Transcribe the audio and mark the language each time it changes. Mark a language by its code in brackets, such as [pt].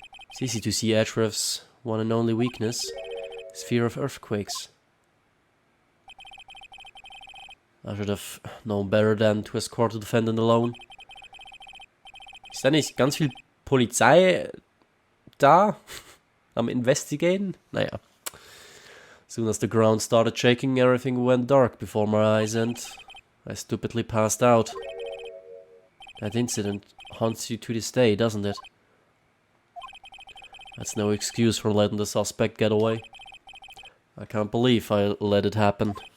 [en] It's easy to see Edgeworth's one and only weakness, his fear of earthquakes. I should have known better than to escort the defendant alone. [de] Ist da nicht ganz viel Polizei da? Am Investigaten? Naja. [en] As soon as the ground started shaking, everything went dark before my eyes and I stupidly passed out. That incident haunts you to this day, doesn't it? That's no excuse for letting the suspect get away. I can't believe I let it happen.